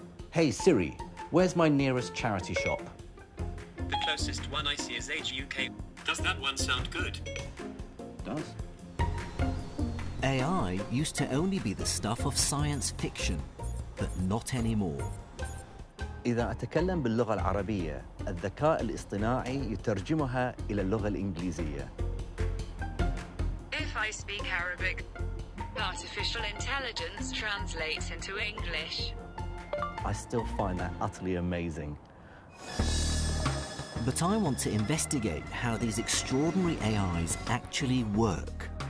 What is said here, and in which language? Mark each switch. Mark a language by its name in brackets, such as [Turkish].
[English] Hey Siri, where's my nearest charity shop? The closest one I see is Age UK. Does that one sound good? Does. AI used to only be the stuff of science fiction, but not anymore. [Arabic] إذا أتكلم باللغة العربية، الذكاء الاصطناعي يترجمها إلى اللغة الإنجليزية. [English] If I speak Arabic, artificial intelligence translates into English. I still find that utterly amazing. But I want to investigate how these extraordinary AIs actually work.